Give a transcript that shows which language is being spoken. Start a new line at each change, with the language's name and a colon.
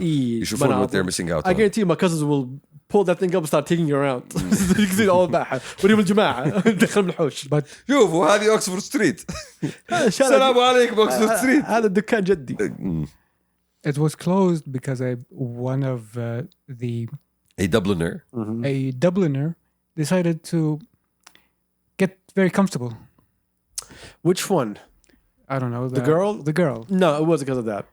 Arabic: يشوفون
English: what they're missing out on. I guarantee you my cousins will pull that thing up and start taking you around. You can see all Baha.
Arabic: وريهم الجماعة دخل الحوش.
English: But
Arabic: شوفوا هذه أوكسفورد ستريت. السلام عليكم أوكسفورد ستريت. هذا الدكان جدي.
English: it was closed because one of the A Dubliner. a Dubliner decided to get very comfortable. Which one? I don't know. The girl? The girl. No, it wasn't because of that.